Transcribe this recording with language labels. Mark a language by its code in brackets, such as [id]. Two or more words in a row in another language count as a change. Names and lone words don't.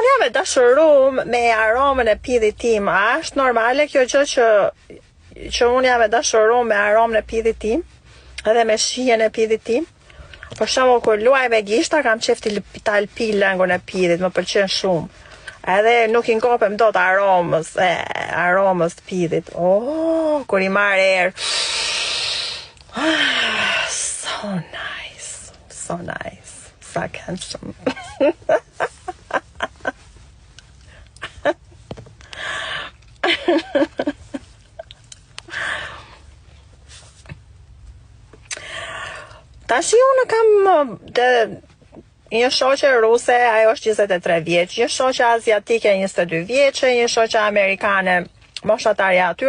[sq] jam e dashuruar me aromën e pidhit tim. A është normale kjo gjë që unë jam e dashuruar me aromën e pidhit tim, edhe me shijen e pidhit tim? Për shembull, kur luaj me gishta, kam qef ta lpi lëngun e pidhit, më pëlqen shumë. Edhe nuk I ngopem dot aromës të pidhit. Oh, kur I marr erë. [en] So nice. So nice. So handsome. [sq] Tashi unë kam një shoqe ruse, ajo është 23 vjeç, një shoqe aziatike 22 vjeçe, një shoqe amerikane moshatarja atyre.